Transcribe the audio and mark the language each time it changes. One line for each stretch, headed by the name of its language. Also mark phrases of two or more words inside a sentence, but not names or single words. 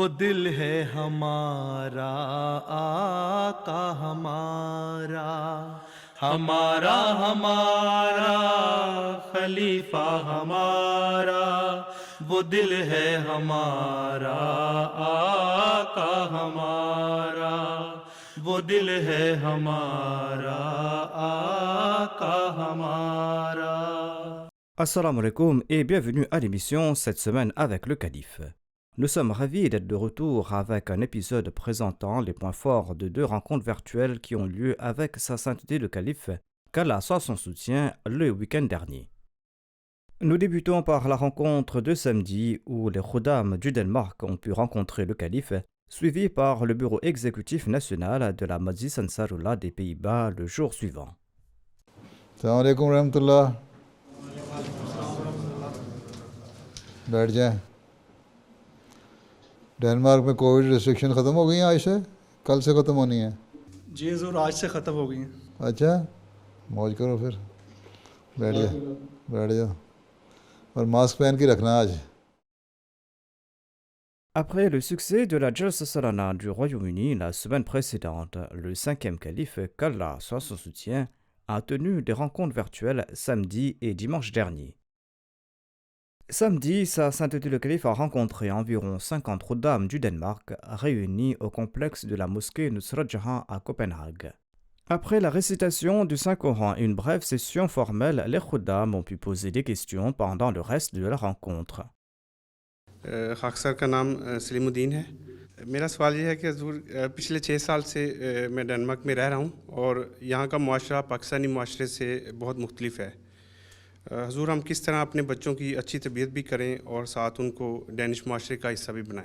Urdu: دل ہے ہمارا آقا ہمارا، ہمارا ہمارا خلیفہ ہمارا، وہ دل ہے ہمارا آقا ہمارا، وہ دل ہے ہمارا آقا ہمارا۔
Arabic: السلام عليكم
French: et bienvenue à l'émission cette semaine avec le Calife. Nous sommes ravis d'être de retour avec un épisode présentant les points forts de deux rencontres virtuelles qui ont lieu avec Sa Sainteté le Calife, qu'Allah soit son soutien, le week-end dernier. Nous débutons par la rencontre de samedi où les Khuddam du Danemark ont pu rencontrer le Calife, suivi par le bureau exécutif national de la Majlis Ansarullah des Pays-Bas le jour suivant.
Arabic: السلام علیکم ورحمۃ اللہ.
Urdu: بیٹھ جائیں. ڈینمارک میں
English: Covid restriction
Urdu: ختم ہو گئی ہیں آج سے؟ کل سے ختم ہونی ہیں؟ جی حضور آج سے ختم ہو گئی ہیں. اچھا موج کرو پھر. بیٹھ جاؤ اور ماسک پہن کے رکھنا آج.
French: Après le succès de la Jalsa Salana du Royaume-Uni la semaine précédente, le cinquième calife, qu'Allah soit son soutien, a tenu des rencontres virtuelles samedi et dimanche dernier. Samedi, Sa Sainteté le Calife a rencontré environ 50 Khuddam du Danemark réunis au complexe de la mosquée Nusrat Jahan à Copenhague. Après la récitation du Saint-Coran et une brève session formelle, les Khuddam ont pu poser des questions pendant le reste de la rencontre.
Urdu: خاکسار کا نام سلیم الدین ہے. میرا سوال یہ ہے کہ حضور پچھلے 6 سال سے میں ڈنمارک میں رہ رہا ہوں اور یہاں کا معاشرہ پاکستانی معاشرے سے بہت مختلف ہے. حضور ہم کس طرح اپنے بچوں کی اچھی تربیت بھی کریں اور ساتھ ان کو ڈینش معاشرے کا حصہ بھی بنائیں؟